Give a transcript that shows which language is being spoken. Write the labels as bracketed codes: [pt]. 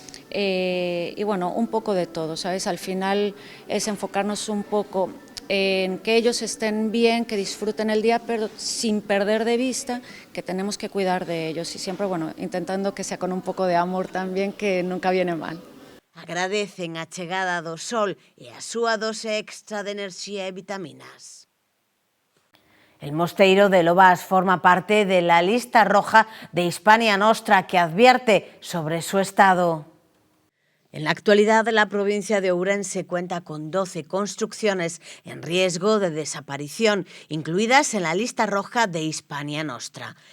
[es] Y bueno, un poco de todo, ¿sabes? Al final es enfocarnos un poco en que ellos estén bien, que disfruten el día, pero sin perder de vista que tenemos que cuidar de ellos y siempre, bueno, intentando que sea con un poco de amor también, que nunca viene mal. [gl] Agradecen a chegada do sol e a súa dose extra de enerxía e vitaminas. [es] El mosteiro de Lobás forma parte de la lista roja de Hispania Nostra, que advierte sobre su estado. En la actualidad, la provincia de Ourense cuenta con 12 construcciones en riesgo de desaparición, incluidas en la lista roja de Hispania Nostra.